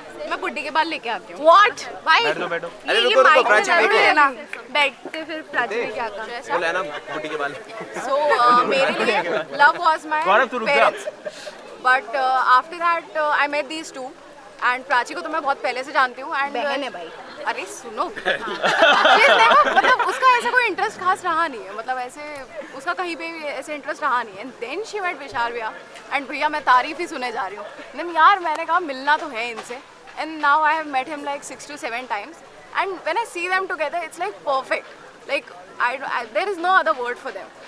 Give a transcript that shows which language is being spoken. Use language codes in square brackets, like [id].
[hi] मैं बुड्ढी के बाल लेके आती हूँ। [en] What? भाई [hi] बैठो। अरे रुको प्राची लेना। बैठते फिर प्राची ने क्या कहा? वो लेना बुड्ढी के बाल। [en] So [hi] मेरे लिए [en] love was my parents. But after that I met these two. [hi] And Prachi को तो मैं बहुत पहले से जानती हूँ। And बहन है भाई। अरे सुनो। मतलब उसका ऐसा कोई इंटरेस्ट खास रहा नहीं है, मतलब ऐसे उसका कहीं पे भी ऐसे इंटरेस्ट रहा नहीं है। [en] and then she met [hi] विशाल भैया, एंड भैया मैं तारीफ ही सुने जा रही हूँ। [en] then [hi] यार मैंने कहा मिलना तो है इनसे, [en] And now I have met him like 6 to 7 times, and when I see them together it's like perfect, like there is no other word for them.